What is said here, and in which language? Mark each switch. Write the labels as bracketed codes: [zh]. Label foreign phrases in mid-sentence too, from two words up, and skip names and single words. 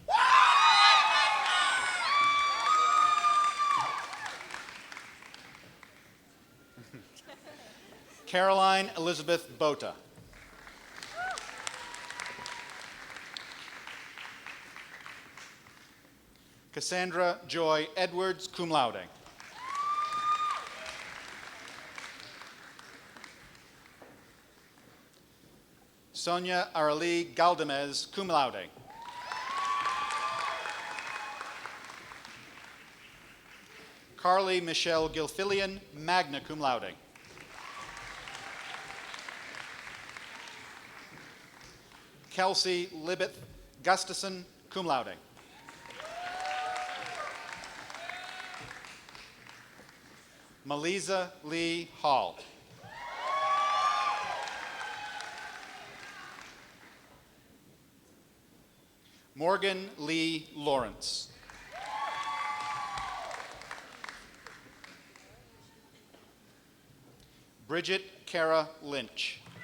[en] Caroline Elizabeth Bota. Cassandra Joy Edwards, [la] cum laude. [en] Sonia Arali Galdamez, [la] cum laude. [en] Carly Michelle Gilfillian, [la] magna cum laude. [en] Kelsey Libeth Gustafson, [la] cum laude. [en] Melisa Lee Hall. Morgan Lee Lawrence. Bridget Kara Lynch.